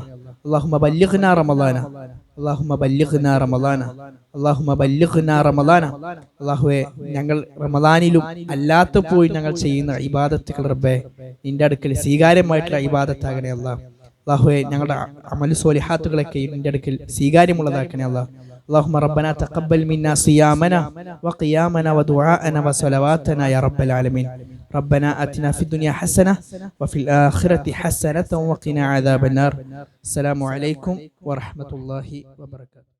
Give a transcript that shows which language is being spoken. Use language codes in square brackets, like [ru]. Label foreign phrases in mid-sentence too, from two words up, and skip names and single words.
[ar] اللهم بلغنا رمضان، اللهم بلغنا رمضان، اللهم بلغنا رمضان. [ml] അല്ലാഹുവേ, ഞങ്ങൾ റമദാനിലും അല്ലാത്തപ്പോൾ ഞങ്ങൾ ചെയ്യുന്ന ഇബാദത്തുകൾ റബ്ബേ നിന്റെ അടുക്കൽ സ്വീകാര്യമായിട്ടുള്ള ഇബാദത്താകണേ അല്ലാഹ്. അല്ലാഹുവേ, ഞങ്ങളുടെ [ar] عمل صالحات [ml] നിന്റെ അടുക്കൽ സ്വീകാര്യമുള്ളതാക്കണേ അല്ലാഹ്. [ar] اللهم ربنا تقبل منا صيامنا وقيامنا ودعاءنا وصلواتنا يا رب العالمين. ربنا آتنا في الدنيا حسنة وفي الآخرة حسنة وقنا عذاب النار. السلام عليكم ورحمة الله وبركاته.